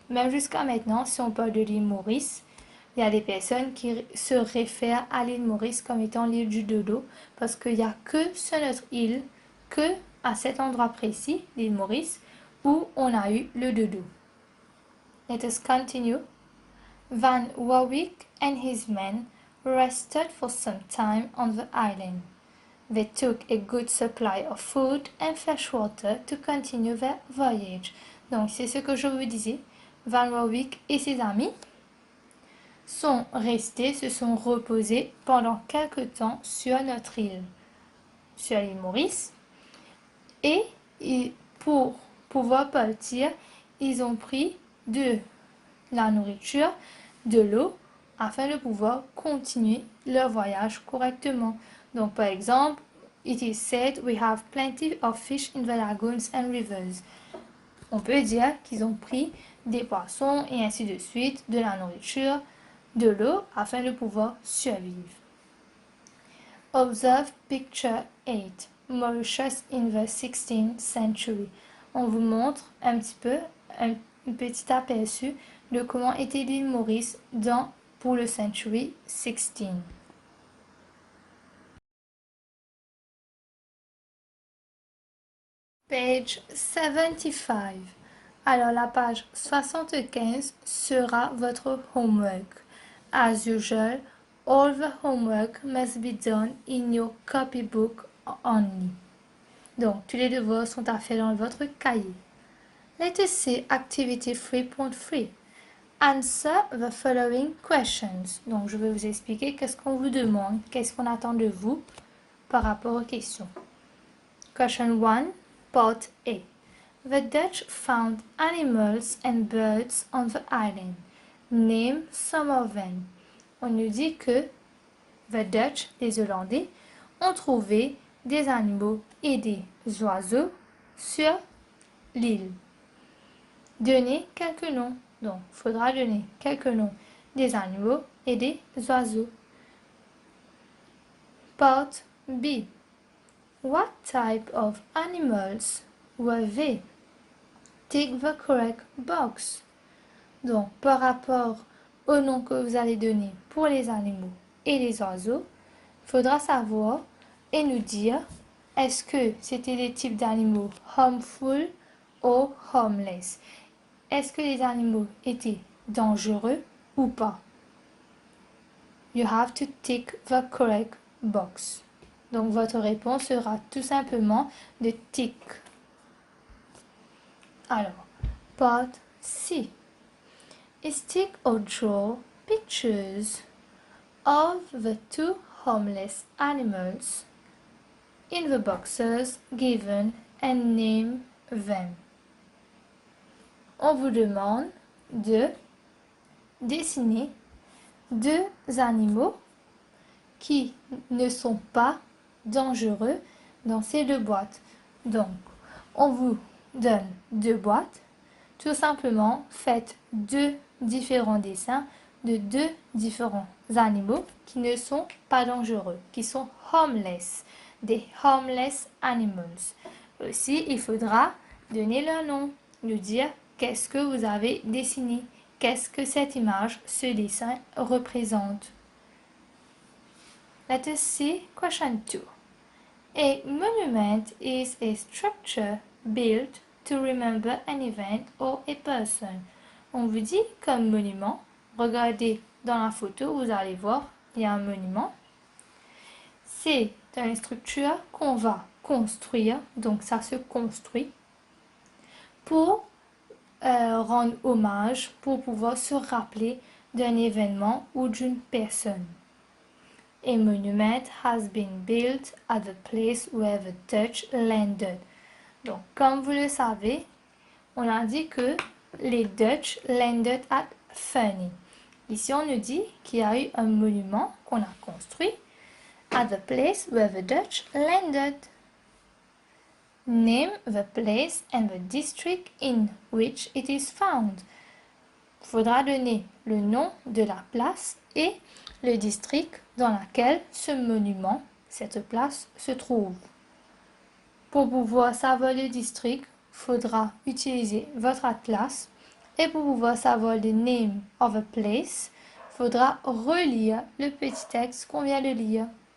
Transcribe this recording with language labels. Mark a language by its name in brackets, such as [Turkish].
[French] Même jusqu'à maintenant, si on parle de l'île Maurice, il y a des personnes qui se réfèrent à l'île Maurice comme étant l'île du dodo, parce qu'il n'y a que sur notre île, que à cet endroit précis, l'île Maurice, où on a eu le dodo. [English] Let us continue. Van Warwick and his men rested for some time on the island. They took a good supply of food and fresh water to continue their voyage. [French] Donc, c'est ce que je vous disais. Van Warwick et ses amis sont restés, se sont reposés pendant quelque temps sur notre île, sur l'île Maurice. Et pour pouvoir partir, ils ont pris de la nourriture, de l'eau, afin de pouvoir continuer leur voyage correctement. Donc, par exemple, [English] it is said we have plenty of fish in the lagoons and rivers. [French] On peut dire qu'ils ont pris des poissons et ainsi de suite, de la nourriture, de l'eau, afin de pouvoir survivre. [English] Observe picture 8. Mauritius in the 16th century. [French] On vous montre un petit peu, un petit aperçu de comment était l'île Maurice pour le [English] century 16. [French] Page 75. Alors la page 75 sera votre homework. [English] As usual, all the homework must be done in your copybook only. [French] Donc, tous les devoirs sont à faire dans votre cahier. [English] Let us see activity 3.3. Answer the following questions. [French] Donc, je vais vous expliquer qu'est-ce qu'on vous demande, qu'est-ce qu'on attend de vous par rapport aux questions. [English] Question 1, part A. The Dutch found animals and birds on the island. Name some of them. [French] On nous dit que [English] the Dutch, [French] les Hollandais, ont trouvé des animaux et des oiseaux sur l'île. Donnez quelques noms. Donc, il faudra donner quelques noms des animaux et des oiseaux. [English] Part B. What type of animals were they? Tick the correct box. [French] Donc, par rapport au nom que vous allez donner pour les animaux et les oiseaux, il faudra savoir et nous dire est-ce que c'était des types d'animaux harmful ou harmless. Est-ce que les animaux étaient dangereux ou pas? [English] You have to tick the correct box. [French] Donc votre réponse sera tout simplement de tick. Alors, [English] part C. Stick or draw pictures of the two harmless animals in the boxes given and name them. [French] On vous demande de dessiner deux animaux qui ne sont pas dangereux dans ces deux boîtes. Donc, on vous donne deux boîtes. Tout simplement, faites deux différents dessins de deux différents animaux qui ne sont pas dangereux, qui sont harmless, des [English] harmless animals. [French] Aussi, il faudra donner leur nom, nous dire qu'est-ce que vous avez dessiné, qu'est-ce que cette image, ce dessin représente? [English] Let us see question 2. A monument is a structure built to remember an event or a person. [French] On vous dit comme monument, regardez dans la photo, vous allez voir, il y a un monument. C'est une structure qu'on va construire, donc ça se construit, pour rendre hommage, pour pouvoir se rappeler d'un événement ou d'une personne. [English] A monument has been built at the place where the Dutch landed. [French] Donc, comme vous le savez, on a dit que les [English] Dutch landed at Ferney. [French] Ici, on nous dit qu'il y a eu un monument qu'on a construit [English] at the place where the Dutch landed. Name the place and the district in which it is found. [French] Il faudra donner le nom de la place et le district dans lequel ce monument, cette place, se trouve. Pour pouvoir savoir le district, il faudra utiliser votre atlas et pour pouvoir savoir le [English] name of a place, [French] il faudra relire le petit texte qu'on vient de lire.